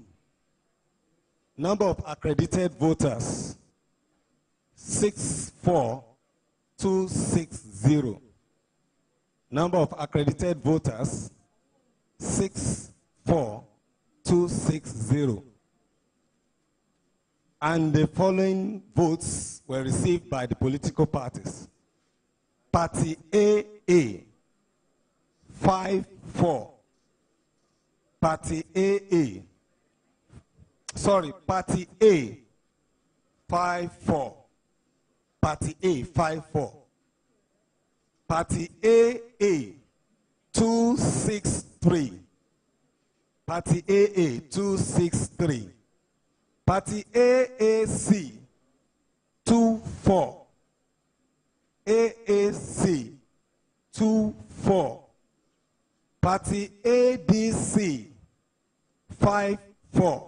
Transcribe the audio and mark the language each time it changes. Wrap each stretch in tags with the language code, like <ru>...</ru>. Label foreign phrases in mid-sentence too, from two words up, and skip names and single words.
<en>Number of accredited voters, 64260. Number of accredited voters, 64260. And the following votes were received by the political parties. Party AA, 54. Party AA, sorry, Party A, 54. Party A, 54. Party AA, 263. Party AA, 263. Party AAC, 24. AAC, 24. Party ADC, 54.</en>